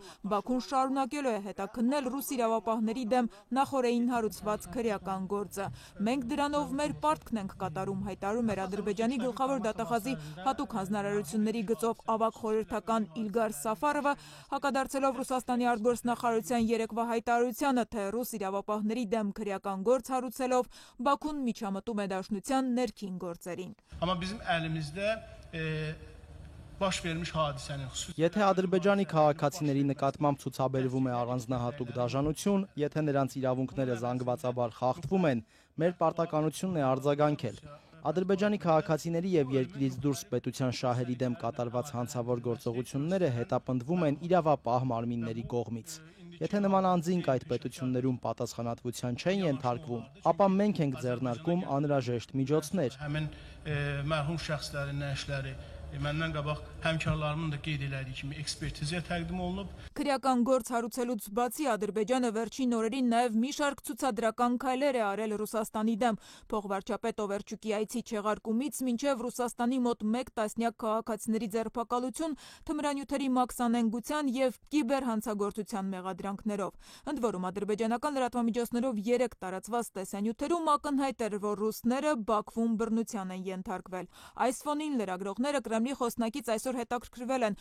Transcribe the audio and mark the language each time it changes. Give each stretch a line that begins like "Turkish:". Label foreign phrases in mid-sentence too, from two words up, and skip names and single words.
Armenian: Բաքուն շարունակելու է հետաքննել ռուս իրավապահների դեմ նախորդին հարուցված քրեական գործը։ Մենք դրանով մեր պարտքն ենք կատարում, հայտարարում էր Ադրբեջանի գլխավոր դատախազի հատուկ հանձնարարությունների գծով ավագ խորհրդական Իլգար Սաֆարովը, հակադարձելով Ռուսաստանի արտգործնախարարության երեկվա հայտարարությանը, թե ռուս իրավապահների դեմ քրեական գործ հարուցելով Բաքուն միջամտում է դաշնության ներքին գործերին։
Azerbaijani: Amma bizim əlimizdə baş vermiş hadisənin xüsusi
Armenian: Եթե Ադրբեջանի քաղաքացիների նկատմամբ ցուցաբերվում է առանձնահատուկ դաշնություն, եթե նրանց իրավունքները զանգվածաբար խախտվում են, մեր պարտականությունն է արձագանքել։ Ադրբեջանի քաղաքացիների եւ երկրից դուրս պետության շահերի դեմ կատարված հանցավոր գործողությունները հետապնդվում են իրավապահ մարմինների կողմից։ Եթե նման անձինք այդ պետություններում պատասխանատվության չեն ենթարկվում, ապա մենք ենք ձեռնարկում անհրաժեշտ միջոցներ։
Azerbaijani: Həmin mərhum şəxslərin nəşləri məndən qabaq həmkarlarımın da qeyd elədiyi kimi ekspertizaya təqdim olunub.
Armenian: Քրեական գործ հարուցելուց բացի Ադրբեջանը վերջին օրերին նաև մի շարք ցուցադրական քայլեր է արել Ռուսաստանի դեմ։ Փոխվարչապետ Օվերչուկի այցի չեղարկումից մինչև Ռուսաստանի մոտ 1 տասնյակ քաղաքացիների ձերբակալություն, թմրանյութերի մաքսանենգության եւ կիբերհանցագործության մեղադրանքներով։ Ընդ որում ադրբեջանական լրատվամիջոցներով 3 տարածված տեսանյութերում ակնհայտ էր, որ ռուսները Բաքվում բռնության են ենթարկվել։ Այս ֆոնին լրագրողները Կրեմլի խոսնակից այսօր հետաքրքրվել են,